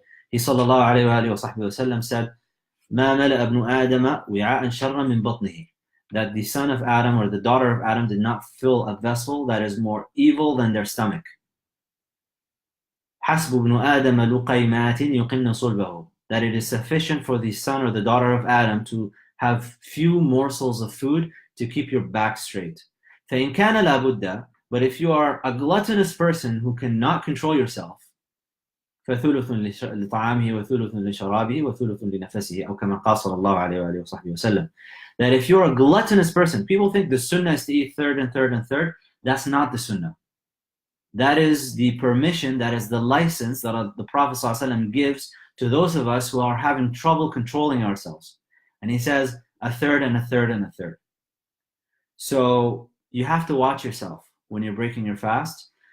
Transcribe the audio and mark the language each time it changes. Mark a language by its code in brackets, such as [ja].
[en] He sallallahu alayhi wa sallam said, [ar] مَا مَلَأَ ابْنُ آدَمَ وِعَاءً شَرًّا مِنْ بَطْنِهِ, [en] that the son of Adam or the daughter of Adam did not fill a vessel that is more evil than their stomach. [ar] حَسْبُ ابْنُ آدَمَ لُقَيْمَاتٍ يُقِمْنَ صُلْبَهُ, [en] that it is sufficient for the son or the daughter of Adam to have few morsels of food to keep your back straight. [ar] فَإِنْ كَانَ لَا بُدَّ, [en] but if you are a gluttonous person who cannot control yourself, [ar] فَثُلُثٌ لِطَعَامِهِ وَثُلُثٌ لِشَرَابِهِ وَثُلُثٌ لِنَفَسِهِ أو كما قال صلى الله عليه وآله وصحبه وسلم. [en] That if you're a gluttonous person, people think the sunnah is to eat third and third and third. That's not the sunnah. That is the permission, that is the license that the Prophet ﷺ gives to those of us who are having trouble controlling ourselves. And he says a third and a third and a third. So you have to watch yourself when you're breaking your fast.